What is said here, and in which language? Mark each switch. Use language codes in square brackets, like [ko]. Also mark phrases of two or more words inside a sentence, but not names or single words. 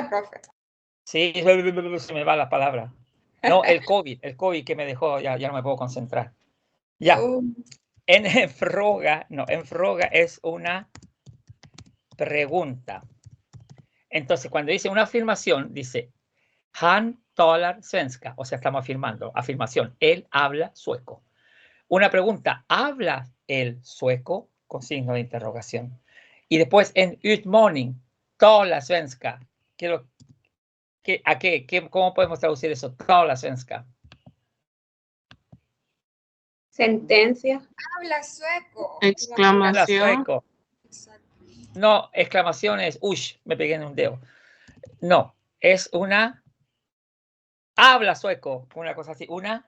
[es] Sí, se me va la palabra. No, el COVID que me dejó, ya no me puedo concentrar. Ya, [sv] en fråga, [es] no, [sv] en fråga [es] es una pregunta. Entonces, cuando dice una afirmación, dice [sv] Han talar svenska, [es] o sea, estamos afirmando, afirmación, él habla sueco. Una pregunta, ¿habla el sueco? Con signo de interrogación. Y después en utmaning, [sv] talar svenska. [es] ¿Cómo podemos traducir eso? [sv] Talar svenska. [es] Sentencia. Habla sueco. Habla Exclamación. sueco. Exacto. No, exclamación es, ush, me pegué en un dedo. No, es una, habla sueco, una cosa así, una